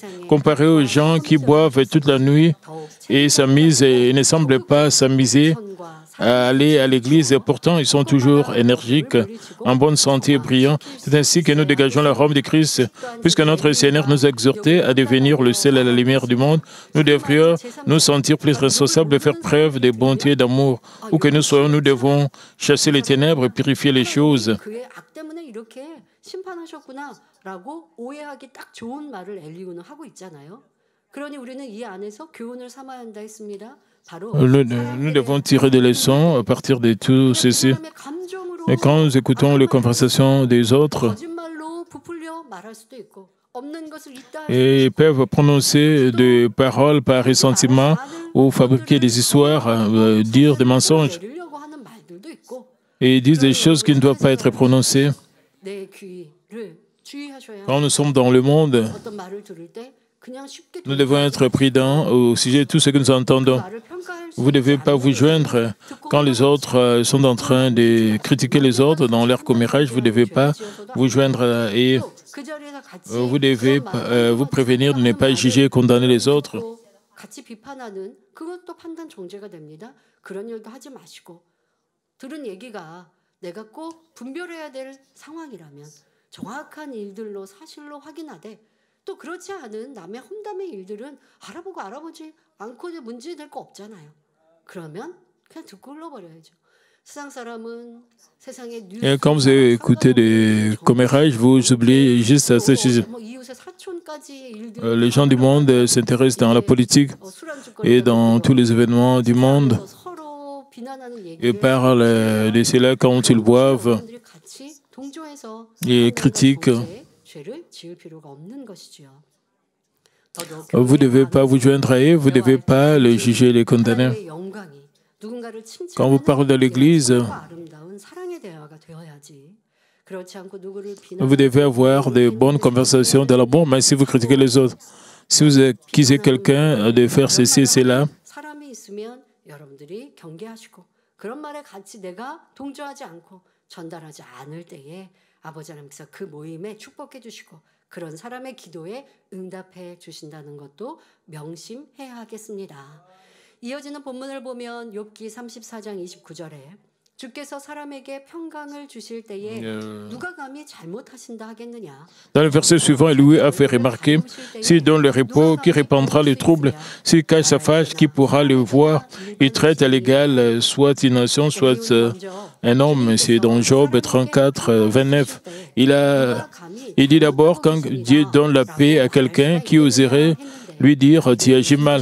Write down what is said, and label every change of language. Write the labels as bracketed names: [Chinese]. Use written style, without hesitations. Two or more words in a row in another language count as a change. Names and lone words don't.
[French] Comparé aux gens qui boivent toute la nuit et s'amusent et ne semblent pas s'amuser, à aller à l'église et pourtant ils sont toujours énergiques, en bonne santé et brillants. C'est ainsi que nous dégageons l'arôme de Christ. Puisque notre Seigneur nous a exhortés à devenir le sel et la lumière du monde, nous devrions nous sentir plus responsables de faire preuve de bonté et d'amour. Où que nous soyons, nous devons chasser les ténèbres et purifier les choses. [Korean] 그의 악 때문에 이렇게 심판하셨구나라고 오해하기 딱 좋은 말을 엘리후는 하고 있잖아요. 그러니 우리는 이 안에서 교훈을 삼아야 한다 했습니다. 바로 [French] Nous devons tirer des leçons à partir de tout ceci. [Korean] 사람의 감정으로 [French] Et quand nous écoutons les conversations des autres, [Korean] 거짓말로 부풀려 말할 수도 있고 없는 것을 있다 할 [French] et ils peuvent prononcer des paroles par ressentiment ou fabriquer des histoires, dire des mensonges [Korean] 내리려고 하는 말들도 있고 [French] et ils disent des choses qui ne doivent pas être prononcées. [Korean] 내 귀를 주의하셔야 [French] Quand nous sommes dans le monde, [Korean] 어떤 말을 들을 때 그냥 쉽게 [French] nous devons être prudents au sujet de tout ce que nous entendons. [Korean] 말을 평가할 수 [French] Vous ne devez pas vous joindre quand les autres sont en train de critiquer les autres dans leur commérage. Vous ne devez pas vous joindre et [Korean] 그 자리에서 같이 [French] vous devez vous prévenir de ne pas juger et condamner les autres. [Korean] 같이 비판하는 그것도 판단 정죄가 됩니다. 그런 일도 하지 마시고 들은 얘기가 내가 꼭 분별해야 될 상황이라면 정확한 일들로 사실로 확인하되 또 그렇지 않은 남의 험담의 일들은 알아보고 알아보지 않고 문제 될 거 없잖아요. 그러면 그냥 듣고 흘러버려야죠. 세상 사람은 세상의 [French] Et quand vous écoutez des commérages, vous oubliez juste à ce sujet. [Korean] 뭐 이웃의 사촌까지의 일들 [French] Les gens du monde s'intéressent dans la politique et dans tous les événements du monde [Korean] 서로 비난하는 [French] et [Korean] 얘기를 [French] parlent de cela quand ils boivent [Korean] 사람들이 같이 동조해서 [French] et critiquent. [Korean] 죄를 지을 필요가 없는 것이지요. [French] Vous ne devez pas vous joindre à eux, vous ne devez pas les juger et les condamner. [Korean] 하나님의 영광이 누군가를 [French] Quand vous parlez de l'Église, [Korean] 아름다운 사랑의 대화가 되어야지. 그렇지 않고 누구를 [French] vous devez avoir de bonnes conversations dans l'amour, mais si vous critiquez les autres, si vous accusez quelqu'un de faire ceci et cela, [Korean] 사람이 있으면 여러분들이 경계하시고 그런 말에 같이 내가 동조하지 않고 전달하지 않을 때에 아버지 하나님께서 그 모임에 축복해 주시고 그런 사람의 기도에 응답해 주신다는 것도 명심해야 하겠습니다. 이어지는 본문을 보면 욥기 34장 29절에 주께서 사람에게 평강을 주실 때에 누가 감히 잘못하신다 하겠느냐. [French] dans le verset suivant, Louis a fait remarquer, s'il donne le repos, qui répandra le trouble, s'il cache sa face, qui pourra le voir, il traite à l'égal, soit une nation, soit un homme. C'est dans Job 34, 29. Il dit d'abord, quand Dieu donne la paix à quelqu'un, qui oserait lui dire, tu agis mal.